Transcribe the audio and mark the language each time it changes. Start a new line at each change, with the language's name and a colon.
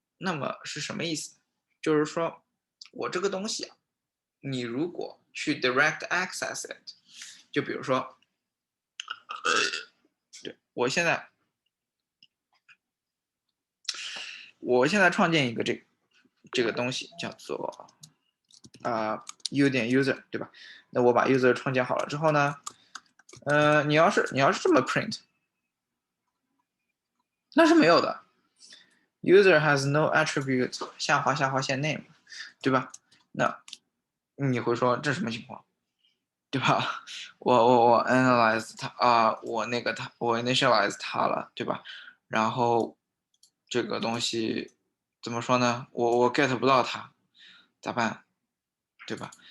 Chinese: 那么是什么意思？就是说我这个东西啊，你如果去
English: direct access it，
Chinese: 就比如说，对我现在创建一个这个东西叫做u 点 user， 对吧？那我把 user 创建好了之后呢，你要是这么 print，那是没有的。
English: User has no attribute
Chinese: 下划线
English: name，
Chinese: 对吧？那你会说这什么情况，对吧？我 analyze 它我 initialize 它了，对吧？然后这个东西怎么说呢？我 get 不到它，咋办？对吧？